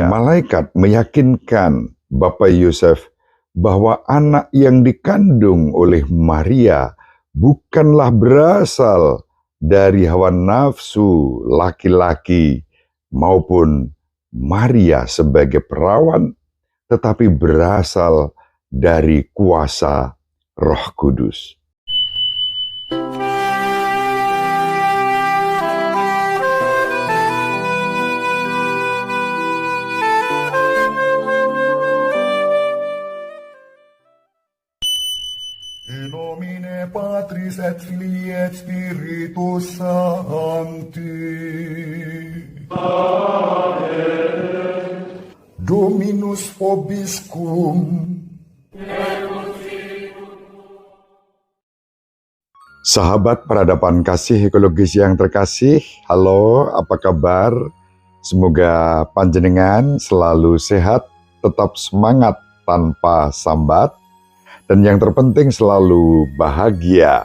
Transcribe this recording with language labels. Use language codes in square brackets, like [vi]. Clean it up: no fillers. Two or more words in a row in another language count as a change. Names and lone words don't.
[id] Malaikat meyakinkan Bapak Yosef bahwa anak yang dikandung oleh Maria bukanlah berasal dari hawa nafsu laki-laki maupun Maria sebagai perawan, tetapi berasal dari kuasa Roh Kudus. [la] In nomine Patris et Filii et Spiritus Sancti. Amen. Dominus vobiscum. [id] Sahabat peradaban kasih ekologis yang terkasih, halo, apa kabar? Semoga panjenengan selalu sehat, tetap semangat tanpa sambat, dan yang terpenting selalu bahagia.